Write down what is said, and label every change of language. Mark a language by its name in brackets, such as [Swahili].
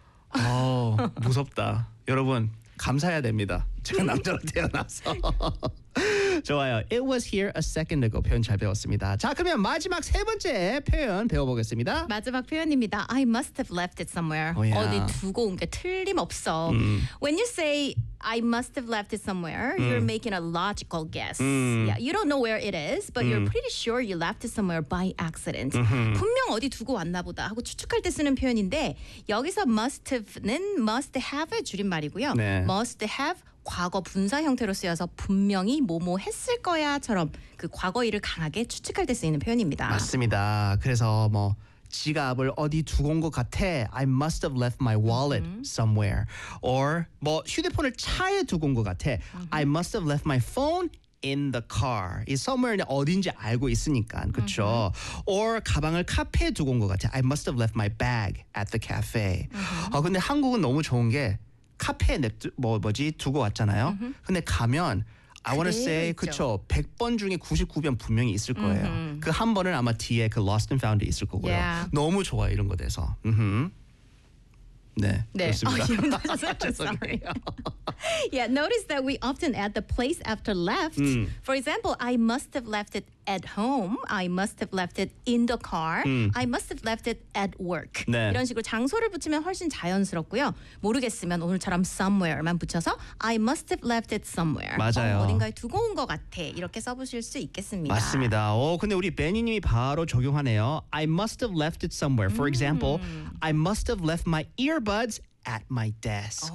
[Korean] 아, 무섭다. 여러분, 감사해야 됩니다. 제가 남자로 태어나서. 좋아요. It was here a second ago. 표현 잘 배웠습니다. 자, 그러면 마지막 세 번째 표현 배워보겠습니다. [English] 마지막 표현입니다. I must have left it somewhere. Oh, yeah. [Korean] 어디 두고 온 게 틀림없어. [English] When you say I must have left it somewhere, you're making a logical guess. Yeah, you don't know where it is, but you're pretty sure you left it somewhere by accident. [Korean] 분명 어디 두고 왔나 보다 하고 추측할 때 쓰는 표현인데 여기서 must have는 must have의 줄임말이고요. 네. Must have 과거 분사 형태로 쓰여서 분명히 뭐뭐 했을 거야처럼 그 과거 일을 강하게 추측할 때 쓰이는 표현입니다. 맞습니다. 그래서 뭐 지갑을 어디 두고 온 것 같아. I must have left my wallet somewhere. Or 뭐 휴대폰을 차에 두고 온 것 같아. [English] I must have left my phone in the car. [Korean] 이 somewhere는 어딘지 알고 있으니까. 그렇죠? Or 가방을 카페에 두고 온 것 같아. [English] I must have left my bag at the cafe. [Korean] 근데 한국은 너무 좋은 게 카페에 뭐지 두고 왔잖아요. 근데 가면 I want to say 그쵸 100번 중에 99번 분명히 있을 거예요. Mm-hmm. 그 한 번은 아마 뒤에 그 lost and found 있을 거고요. [English] Yeah. [Korean] 너무 좋아 이런 거 돼서. Mm-hmm. 네, 네. 죄송해요. [English] Yeah, notice that we often add the place after left. For example, I must have left it at home. I must have left it in the car. I must have left it at work. [Korean] 네. 이런 식으로 장소를 붙이면 훨씬 자연스럽고요. 모르겠으면 오늘처럼 somewhere만 붙여서 I must have left it somewhere. 맞아요. 어딘가에 두고 온 것 같아. 이렇게 써보실 수 있겠습니다. 맞습니다. 오, 근데 우리 베니님이 바로 적용하네요. [English] I must have left it somewhere. For example, I must have left my ear buds at my desk.